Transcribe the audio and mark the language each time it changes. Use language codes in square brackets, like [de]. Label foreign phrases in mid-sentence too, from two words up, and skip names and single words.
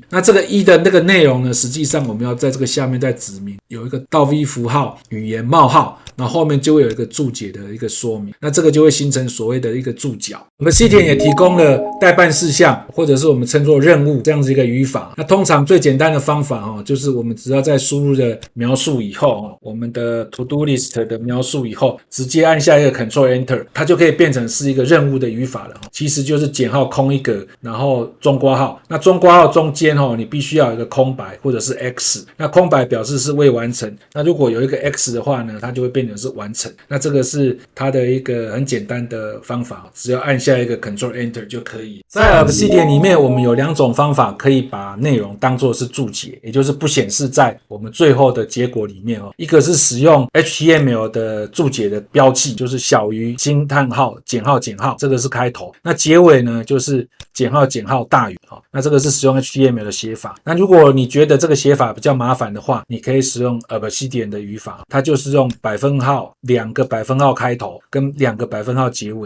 [zh] 那這個一的那個內容呢，實際上我們要在這個下面再指明有一個倒 V 符號語言冒號，然後後面就會有一個注解的一個說明，那這個就會形成所謂的一個注腳。我們 Obsidian 也提供了待辦事項或者是我們稱作任務這樣子一個語法。那通常最簡單的方法就是我們只要在輸入的描述以後，我們的 [en] To Do List [zh] 的描述以後，直接按下一個 [en] Ctrl Enter， [zh] 它就可以變成是一個任務的語法了。其實就是減號空一格，然後中括號。那中括號中間你必須要有一個空白或者是 X， 那空白表示是未完成，那如果有一個 X 的話呢，它就會變成是完成。那這個是它的一個很簡單的方法，只要按下一個 [en] Ctrl Enter [zh] 就可以。在 Obsidian 裡面，我們有2種方法可以把內容當作是注解，也就是不顯示在我們最後的結果裡面一個是使用 HTML 的注解的標記，就是小於驚嘆號減號減號，這個是開頭。那結尾呢，就是減號減號大於那這個是使用 HTML 的寫法。那如果你覺得這個寫法比較麻煩的話，你可以使用 Obsidian 的語法，它就是用2個百分號開頭跟2個百分號結尾。